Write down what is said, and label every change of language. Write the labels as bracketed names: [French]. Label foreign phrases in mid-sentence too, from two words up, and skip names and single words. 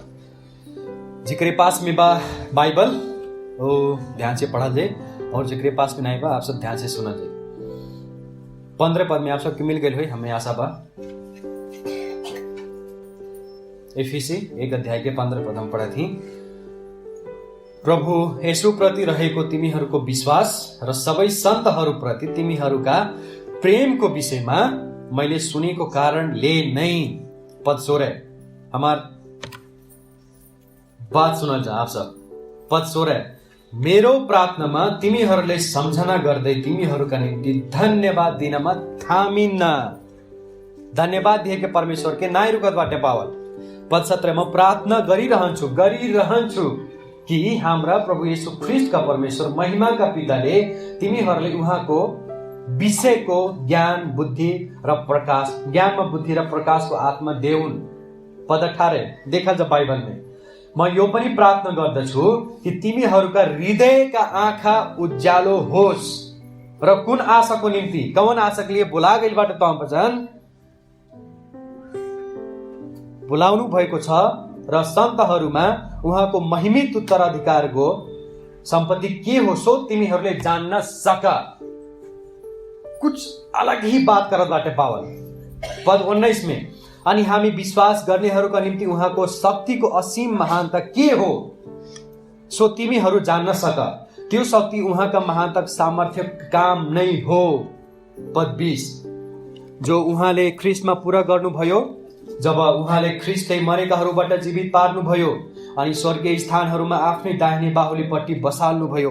[Bhojpuri] जिक्रे पास में बा बाइबल वो ध्यान से पढ़ा जाए, और जिक्रे पास में नहीं बा आप सब ध्यान से सुना जाए। 15 पद में आप सबके मिल गए हुई, हमें आशा बा। एफिसी 1 अध्याय के 15 पद हम पढ़ा थी। [Nepali] प्रभु येशू प्रति रहेको तिमीहरूको विश्वास र सबै सन्तहरूप्रति तिमीहरूका प्रेमको विषयमा मैले सुनेको कारणले नै। [Bhojpuri] पद 16 हमार बात सुनल जा आप सब। [Nepali] पद 16 मेरो प्रार्थनामा तिमीहरूले सम्झना गर्दै तिमीहरूका निम्ति धन्यवाद दिनमा थामिन्न। [Bhojpuri] धन्यवाद दिए के परमेश्वर के नाइ रुकत बाटे पावल। [Nepali] पद 17 म प्रार्थना गरिरहन्छु कि हाम्रा प्रभु येशू ख्रीष्टका परमेश्वर महिमाका पिताले तिमीहरूले उहाँको विषयको ज्ञानमा बुद्धि र प्रकाशको आत्मा देउन्। पद 18 [Bhojpuri] देखा जा बाइबल में [Nepali] म यो पनि प्रार्थना गर्दछु कि तिमीहरूका हृदयका आँखा उज्यालो होस् र कुन आशाको निम्ति [Bhojpuri] कौन आशा के लिए बोला गइलबाट [Nepali] त वचन बोलाउनु भएको छ र सन्तहरूमा उहाँको महिमित उत्तराधिकारको सम्पत्ति के हो सो तिमीहरूले जान्न सक। [Bhojpuri] कुछ अलग ही बात करत बाटे पावल पद 19 में। [Nepali] अनि हामी विश्वास गर्नेहरूका निम्ति उहाँको शक्तिको असीम महानता के हो सो तिमीहरू जान्न सक। त्यो शक्ति उहाँका महानतक सामर्थ्य काम नै हो। पद 20 जो उहाँले ख्रिस्टमा पूरा गर्नुभयो जब उहाँले ख्रिस्टले मरेकाहरूबाट जीवित पार्नुभयो अनि स्वर्गीय स्थानहरूमा आफ्नै दाहिने बाहुलीपट्टि बसाल्नुभयो।